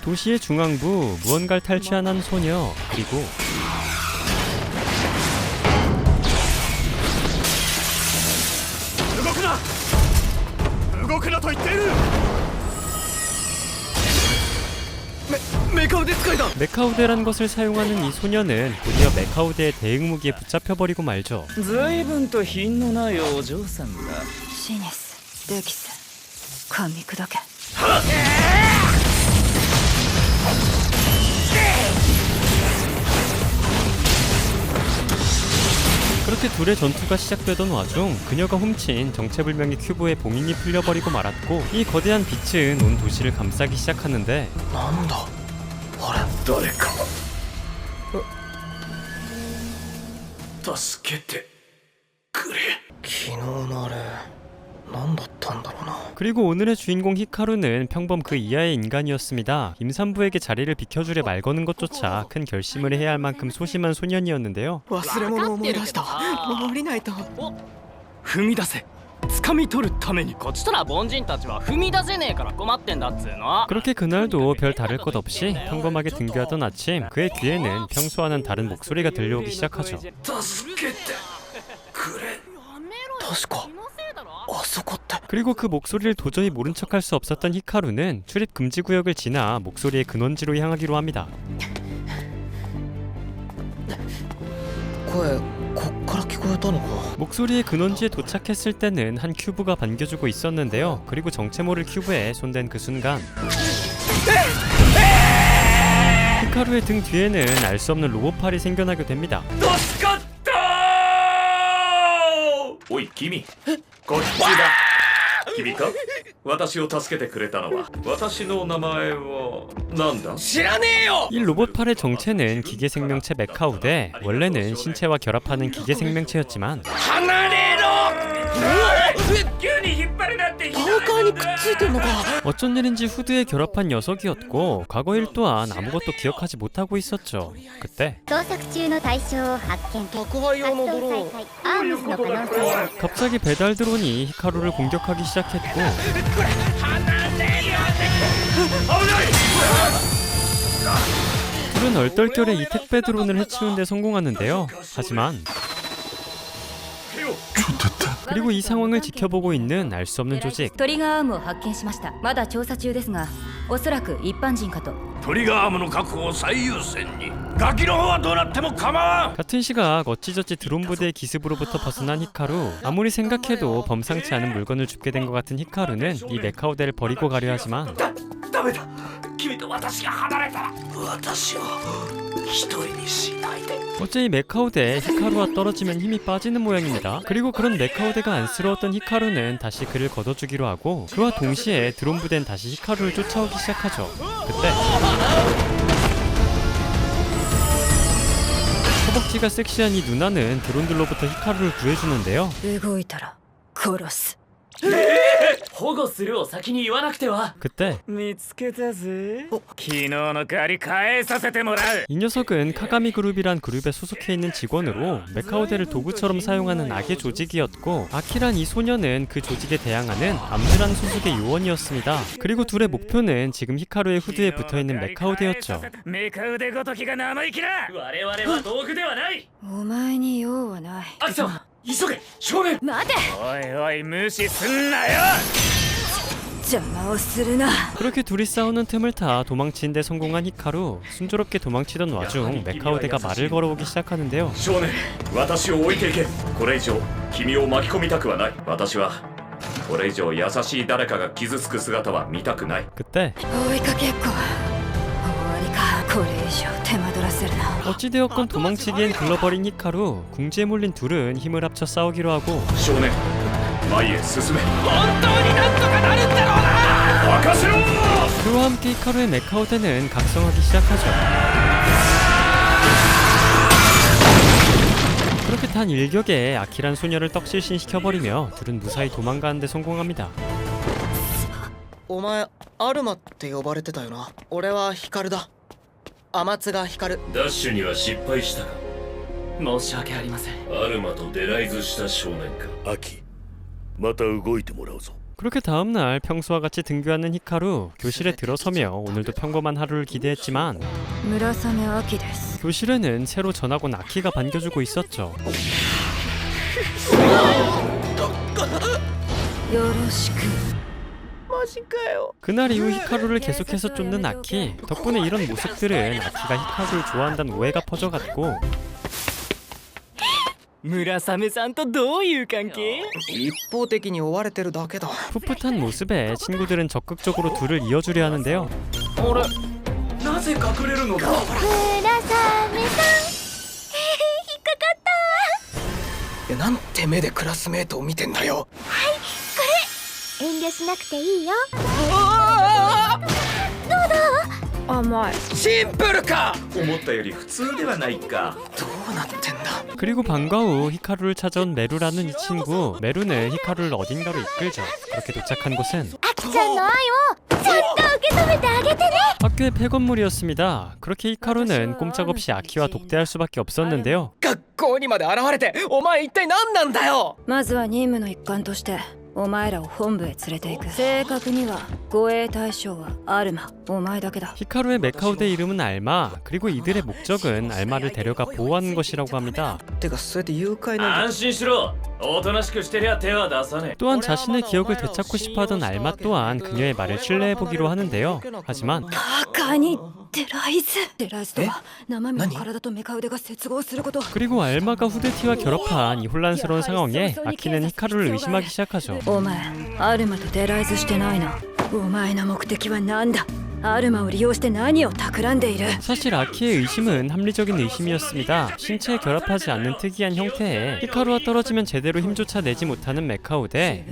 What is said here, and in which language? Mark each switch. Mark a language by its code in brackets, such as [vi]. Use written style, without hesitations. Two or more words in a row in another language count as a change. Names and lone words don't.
[ko] 도시의 중앙부, 무언가를 탈취한 한 소녀, 그리고 메카우데란 것을 사용하는 이 소녀는 곧이어 메카우데의 대응무기에 붙잡혀버리고 말죠. [ja] 随分と品のないお嬢さんだ。シネス、デキス、噛み砕け。 [ko] 그렇게 둘의 전투가 시작되던 와중 그녀가 훔친 정체불명의 큐브의 봉인이 풀려버리고 말았고 이 거대한 빛은 온 도시를 감싸기 시작하는데 [ja] なんだあれ誰か助けてくれ昨日のあれ何だったんだろうな [ko] 그리고 오늘의 주인공 히카루는 평범 그 이하의 인간이었습니다. 임산부에게 자리를 비켜주려 말 거는 것조차 큰 결심을 해야 할 만큼 소심한 소년이었는데요. [ja] 忘れ物を思い出した降りないと踏み出せ。掴み取るために。こっちとら凡人たちは踏み出せねえから困ってんだっつうの。 [ko] 그렇게 그날도 별 다를 것 없이 평범하게 등교하던 아침 그의 귀에는 평소와는 다른 목소리가 들려오기 시작하죠. [ja] 助けてくれ確かあそこって [ko] 그리고 그 목소리를 도저히 모른 척할 수 없었던 히카루는 출입 금지 구역을 지나 목소리의 근원지로 향하기로 합니다. [ja] 声こっから聞こえたのか [ko] 목소리의 근원지에 도착했을 때는 한 큐브가 반겨주고 있었는데요. 그리고 정체 모를 큐브에 손댄 그 순간 히카루의 등 뒤에는 알 수 없는 로봇팔이 생겨나게 됩니다. [ja] 助かったおい君こっちだ君か私を助けてくれたのは私の名前はなんだ知らねえよ [ko] 이 로봇팔의 정체는 기계 생명체 메카우데, 원래는 신체와 결합하는 기계 생명체였지만 [ja] 離れろ急に引っ張るなってパーカーにくっついてんのか [ko] 어쩐 일인지 후드에 결합한 녀석이었고 과거 일 또한 아무것도 기억하지 못하고 있었죠. 그때 [ja] 捜索中の対象を発見。宅配用のドローンアームスの可能性ある。 [ko] 갑자기 배달 드론이 히카루를 공격하기 시작했고 둘은 얼떨결에 이 택배 드론을 해치우는 데 성공하는데요. 하지만 그리고 이 상황을 지켜보고 있는 알 수 없는 조직 [ja] トリガーアームを発見しました。まだ調査中ですが、おそらく一般人かと。トリガーアームの確保を最優先にガキの方はどうなっても構わん [ko] 같은 시각 어찌저찌 드론 부대의 기습으로부터 벗어난 히카루. 아무리 생각해도 범상치 않은 물건을 줍게 된 것 같은 히카루는 이 메카우데를 버리고 가려 하지만 [ja] ダメだ君と私が離れたら私を一人にしないで [ko] 어째 이 메카우데에 히카루와 떨어지면 힘이 빠지는 모양입니다. 그리고 그런 메카우데가 안쓰러웠던 히카루는 다시 그를 걷어주기로 하고 그와 동시에 드론 부대는 다시 히카루를 쫓아오기 시작하죠. 그때 허벅지가 섹시한 이 누나는 드론들로부터 히카루를 구해주는데요. [ja] 動いたら殺す。保護するを先に言わなくては。 [ko] 그때 [ja] 見つけたぜ。昨日の借り返させてもらう。 [ko] 이 녀석은 카가미 그룹이란 그룹에 소속해 있는 직원으로 메카우데를 도구처럼 사용하는 악의 조직이었고 아키란 이 소녀는 그 조직에 대항하는 암드란 소속의 요원이었습니다. 그리고 둘의 목표는 지금 히카루의 후드에 붙어있는 메카우데였죠. [ja] メカ腕ごときが生意気な。我々は道具ではない。お前に用はない。アキ様、急げ少年待て。おいおい無視すんなよ。邪魔をするな。 [ko] 그렇게 둘이 싸우는 틈을 타 도망치는 데 성공한 히카루. 순조롭게 도망치던 와중 메카우데가 말을 걸어오기 시작하는데요. [ja] 少年私を置いていけこれ以上君を巻き込みたくはない私はこれ以上優しい誰かが傷つく姿は見たくない [ko] 그때 [ja] 追いかけっこ。終わりか。これ以上手間取らせるな。 [ko] 어찌되었건 도망치기엔 글러버린 히카루. 궁지에 몰린 둘은 힘을 합쳐 싸우기로 하고 [ja] 少年前へ進め本当になんとかなるんだろうな。任せろ [ko] 그와 함께 히카루의 메카우데는 각성하기 시작하죠. 그렇게 단 일격에 아키란 소녀를 떡실신시켜버리며 둘은 무사히 도망가는 데 성공합니다. [ja] お前アルマって呼ばれてたよな。俺はヒカルだ。天津がヒカル。ダッシュには失敗したか申し訳ありません。アルマとデライズした少年かアキまた動いてもらうぞ [ko] 그렇게 다음날 평소와 같이 등교하는 히카루. 교실에 들어서며 오늘도 평범한 하루를 기대했지만 [ja] 村雨秋です [ko] 교실에는 새로 전학 온 아키가 반겨주고 있었죠. [ja] よろしく [ko] 그날 이후 히카루를 계속해서 쫓는 아키. 덕분에 이런 모습들은 아키가 히카루를 좋아한다는 오해가 퍼져갔고 [ja] 村雨さんとどういう関係？一方的に追われてるだけだ。 [ko] 풋풋한 모습에 친구들은 적극적으로 둘을 이어주려 하는데요. [ja] なぜ隠れるのだ。村雨さん引っかかったなんて目でクラスメートを見てんだよ。遠慮しなくていいよ甘いシンプルか。思ったより普通ではないか。どうなってんだ。 [ko] 그리고 방과 후 히카루를 찾아온 메루라는 이 친구. 메루는 히카루를 어딘가로 이끌죠. 그렇게 도착한 곳은 [ja] あきちゃんの愛をちゃんと受け止めてあげてね [ko] 학교의 폐건물이었습니다. 그렇게 히카루는 꼼짝없이 아키와 독대할 수밖에 없었는데요. [ja] 学校にまで現れてお前一体何なんだよ。まずは任務の一環としてお前らを本部へ連れて行く正確には護衛対象はアルマお前だけだ [ko] 히카루의 메카우대 이름은 알마. 그리고 이들의 목적은 알마를 데려가 보호하는 것이라고 합니다. [ja] てかそうやって誘拐の安心しろ。おとなしくしてりゃ手は出さねえ。 [ko] 또한 자신의 기억을 되찾고 싶어하던 알마 또한 그녀의 말을 신뢰해보기로 하는데요. 하지만 [ja] バカにデライズとは生身の体とメカ腕が接合すること [ko] 그리고 알마가 후드티와 결합한 이 혼란스러운 상황에 아키는 히카루를 의심하기 시작하죠. [ja] お前アルマとデライズしてないなお前の目的は何だアルマを利用して何を企んでいる [ko] 사실 아키의 의심은 합리적인 의심이었습니다. 신체에 결합하지 않는 특이한 형태에 히카루와 떨어지면 제대로 힘조차 내지 못하는 메카우대.